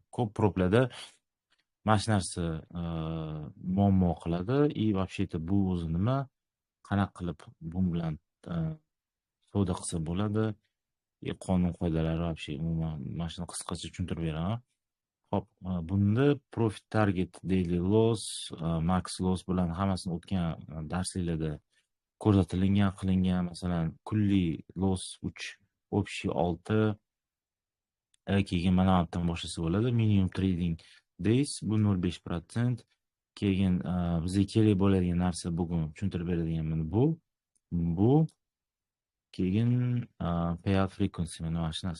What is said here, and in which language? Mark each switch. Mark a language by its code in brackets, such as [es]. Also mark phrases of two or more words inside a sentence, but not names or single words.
[uz] Ko'p proplarda mana shu narsa muammo qiladi [ru] и вообще-то [uz] bu o'zi nima, qanaqa qilib bu bilan savdo qilsa bo'ladi, qonun qoidalari вообще umuman mana shuni qisqacha tushuntirib beraman. Hop, bunda [en] profit target, daily loss, max loss [uz] bilan hammasini o'tgan darsliklarda ko'rsatilgan qilingan. Masalan, kunlik loss 3, общий 6, keyin mana bu yerdan boshlasa bo'ladi. [en] Minimum trading days [uz] bu 0.5%. Keyin bizga kerak bo'ladigan narsa bugun tushuntirib beradigan bu keyin [en] payout frequency [uz] mana shu narsa.